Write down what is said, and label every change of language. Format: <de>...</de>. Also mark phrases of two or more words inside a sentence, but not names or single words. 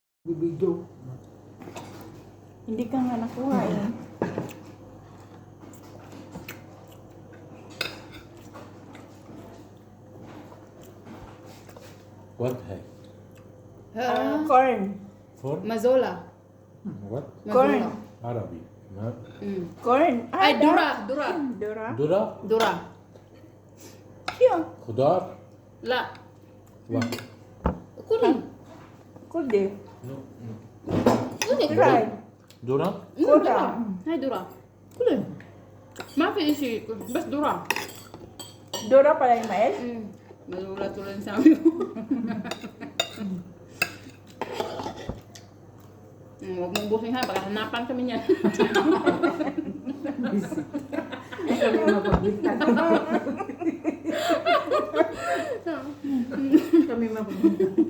<tl>Bibidyo. Hindi ka nga nakuha eh.</tl> <en>What है? Corn. For Mazola. what? Corn. Mazola.</en> <ar>Arabi. Ma-</ar> <en>Corn. Ay,</en> <ar>Dura. Dura. Dura. Dura? Dura.</ar> <tl>Siya.</tl> <ar>Khudar? La.</ar> <en>What?</en> <ar>Kuli. Kudi.</ar> <en>No.</en> <ar>Kuli.</ar> <en>Dry.</en> <ar>Dura? ذرة. هاي ذرة. كلي. ما في شيء بس ذرة.</ar> <tl>Dura pala yung mais. Mazola tuloy sa amin. Huwag mong busin ha, baka hanapan kami niyan. Kami mapagbitan. Kami mapagbitan.</tl>